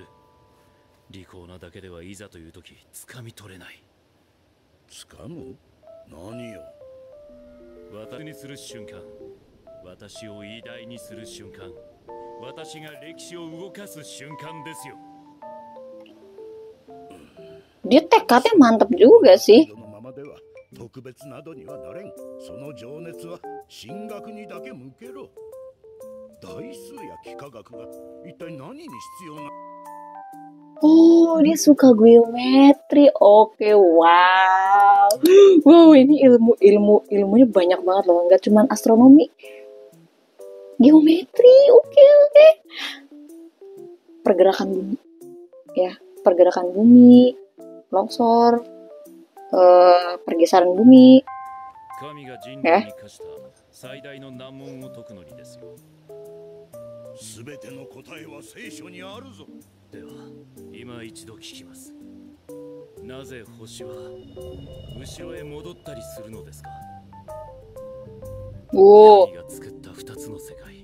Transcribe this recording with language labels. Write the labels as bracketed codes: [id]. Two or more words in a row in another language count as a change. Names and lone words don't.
[ja] 利口なだけではいざという時掴み取れない。掴む？何よ。私にする瞬間、私を偉大にする瞬間、私が歴史を動かす瞬間ですよ。 [id] Dia tekadnya mantap juga sih. [ja] 特別などにはなれん。その情熱は進学にだけ向けろ。代数や幾何学が一体何に必要な。 [id] Oh, dia suka geometri. Oke, wow. Wow, ini ilmunya banyak banget loh. Nggak cuma astronomi, geometri. Oke. Pergerakan bumi, ya, pergerakan bumi, longsor, pergeseran bumi. Ya. [ja] すべての答えは聖書にあるぞ。では、今一度聞きます。なぜ星は後ろへ戻ったりするのですか？神が作った2つの世界。